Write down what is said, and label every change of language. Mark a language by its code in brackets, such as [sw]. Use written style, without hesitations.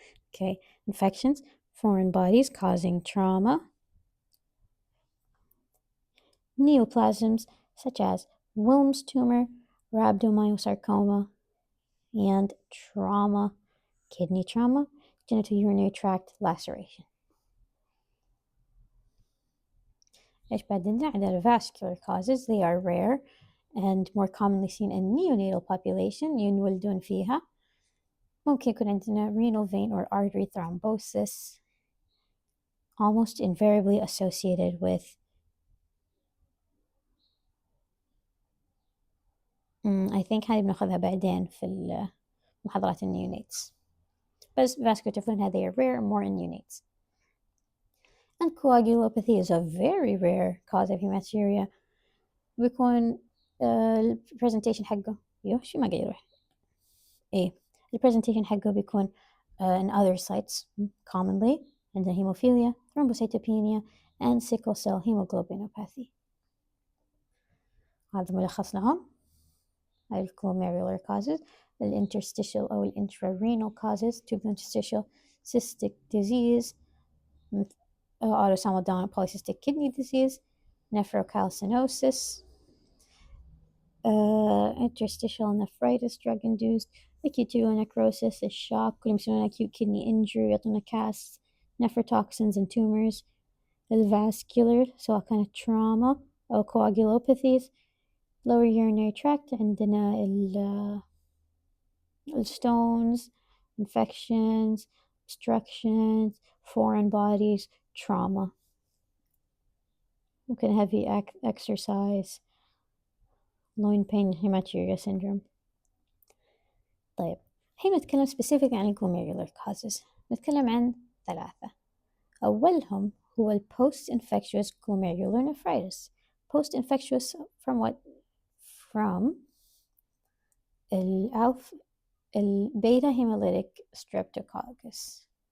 [en] Okay, infections, foreign bodies causing trauma, neoplasms such as Wilms tumor, rhabdomyosarcoma, and trauma, kidney trauma, genitourinary tract laceration. [ar] إيش بعد عندنا vascular causes. [en] They are rare and more commonly seen in neonatal population [ar] ينولدون فيها. ممكن يكون عندنا [en] renal vein or artery thrombosis, almost invariably associated with I think [ar] هاي بناخذها بعدين في محاضرات النيونيتس. [en] بس vascular typhoon they are rare more in neonates. And coagulopathy is a very rare cause of hematuria. [ar] بيكون البرزنتيشن حقه شو ما قاعد يروح البرزنتيشن حقه بيكون [en] in other sites commonly [ar] عندنا hemophilia, thrombocytopenia and sickle cell hemoglobinopathy. هذا ملخص لهم. [en] هاي glomerular causes, interstitial أو intrarenal causes, tubular interstitial cystic disease, autosomal dominant polycystic kidney disease, nephrocalcinosis, interstitial nephritis drug induced, acute tubular necrosis, [ar] الشوك كلهم يسمونها [en] acute kidney injury يعطونا casts, nephrotoxins and tumors, الvascular سواء كانت trauma أو coagulopathies, lower urinary tract عندنا stones, infections, obstructions, foreign bodies, trauma. ممكن heavy exercise, loin pain, hematuria syndrome. [ar] طيب الحين نتكلم specific عن [en] glomerular causes. [ar] نتكلم عن 3. أولهم هو ال post-infectious glomerular nephritis. [en] Post-infectious from what? From البيتا hemolytic streptococcus.